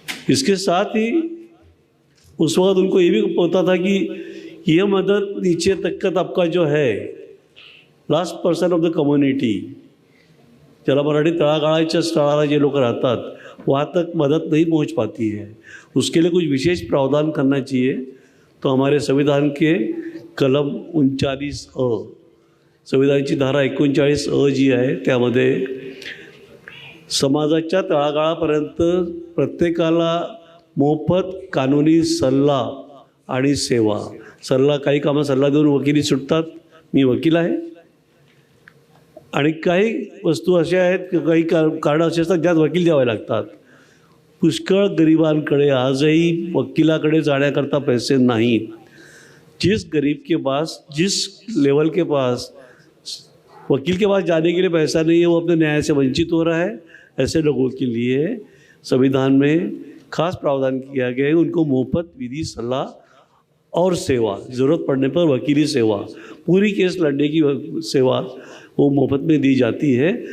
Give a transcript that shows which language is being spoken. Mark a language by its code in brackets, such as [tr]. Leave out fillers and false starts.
[hi] इसके साथ ही उस वक्त उनको ये भी पता था कि यह मदद नीचे तक का तबका जो है, [en] last person of the community, [mr] ज्याला मराठी तळागाळाच्या स्थळाला जे लोक राहतात [hi] वहाँ तक मदद नहीं पहुँच पाती है। उसके लिए कुछ विशेष प्रावधान करना चाहिए। तो हमारे संविधान के कलम 39A, [mr] संविधानाची धारा 39A जी आहे त्यामध्ये समाजाच्या तळागाळापर्यंत प्रत्येकाला मोफत कानूनी सल्ला आणि सेवा। सल्ला, काही कामं सल्ला देऊन वकिली सुटतात, मी वकील आहे, आणि काही वस्तू अशा आहेत की काही कारणं असे असतात ज्यात वकील द्यावे लागतात। पुष्कळ गरिबांकडे आजही वकिलाकडे जाण्याकरता पैसे नाहीत. [hi] जिस गरीब के पास, जिस लेवल के पास वकील के पास जाने के लिए पैसा नहीं है, वो अपने न्याय से वंचित हो रहा है. ऐसे लोगों के लिए संविधान में खास प्रावधान किया गया है. उनको मुफ्त विधि सलाह और सेवा, ज़रूरत पड़ने पर वकीली सेवा, पूरी केस लड़ने की सेवा वो मुफ्त में दी जाती है.